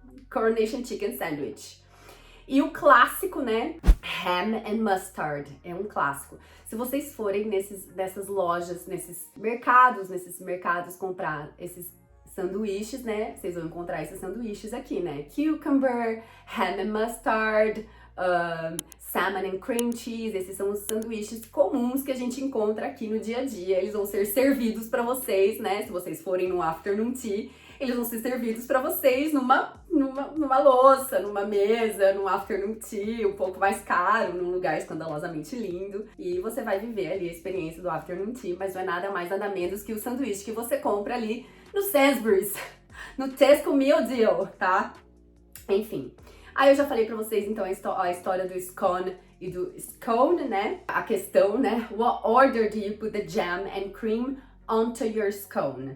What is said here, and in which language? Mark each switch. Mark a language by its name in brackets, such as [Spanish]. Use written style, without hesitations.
[Portuguese] Coronation Chicken Sandwich. E o clássico, né? Ham and Mustard. É um clássico. Se vocês forem nessas lojas, nesses mercados comprar esses sanduíches, né? Vocês vão encontrar esses sanduíches aqui, né? [English] Cucumber, ham and mustard, salmon and cream cheese. [Portuguese] Esses são os sanduíches comuns que a gente encontra aqui no dia a dia. Eles vão ser servidos para vocês, né? Se vocês forem no afternoon tea, eles vão ser servidos para vocês numa louça, numa mesa, num afternoon tea, um pouco mais caro, num lugar escandalosamente lindo. E você vai viver ali a experiência do afternoon tea, mas não é nada mais, nada menos que o sanduíche que você compra ali no Sainsbury's, no Tesco Meal Deal, tá? Enfim. Aí eu já falei pra vocês, então, a história do scone e do scone, né? A questão, né? [English] What order do you put the jam and cream onto your scone?